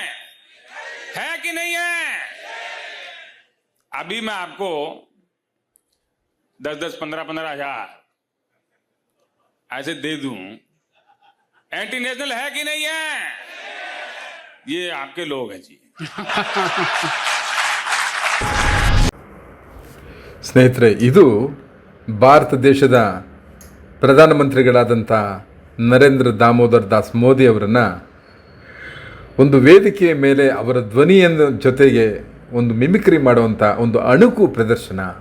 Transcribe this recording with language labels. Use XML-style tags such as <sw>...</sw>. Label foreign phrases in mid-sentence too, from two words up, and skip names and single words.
<hi>है कि नहीं है? अभी मैं आपको 10-10, 15-15 हजार ऐसे दे दूं,</hi> <en>anti national</en> <hi>है कि नहीं है? ये आपके लोग हैं जी।</hi> <kn>ಸ್ನೇಹಿತರೆ, ಇದು ಭಾರತ ದೇಶದ ಪ್ರಧಾನಮಂತ್ರಿಗಳಾದಂಥ ನರೇಂದ್ರ ದಾಮೋದರ್ ದಾಸ್ ಮೋದಿ ಅವರನ್ನು ಒಂದು ವೇದಿಕೆಯ ಮೇಲೆ ಅವರ ಧ್ವನಿಯನ್ನು ಜೊತೆಗೆ ಒಂದು ಮಿಮಿಕ್ರಿ ಮಾಡುವಂಥ ಒಂದು ಅಣುಕು ಪ್ರದರ್ಶನ.</kn>